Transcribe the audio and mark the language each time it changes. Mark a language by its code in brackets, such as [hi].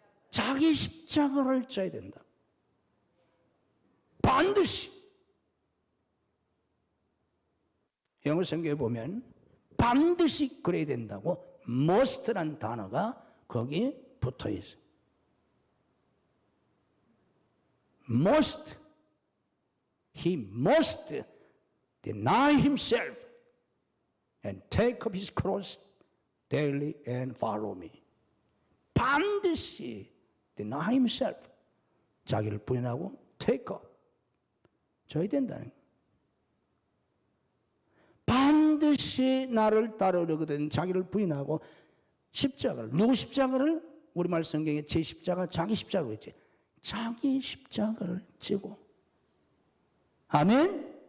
[ko] 자기 십자가를 져야 된다. 반드시. 영어 성경에 보면 반드시 그래야 된다고 must란 단어가 거기에 붙어 있어요. [en] must. He must deny himself and take up his cross daily and follow me. [ko] 반드시 [en] deny himself. [ko] 자기를 부인하고 [en] take up. [ko] 져야 된다는 거예요. 반드시 나를 따르려거든 자기를 부인하고 십자가를, 누구 십자가를? 우리말 성경에 제 십자가, 자기 십자가로 했지. 자기 십자가를 지고. 아멘?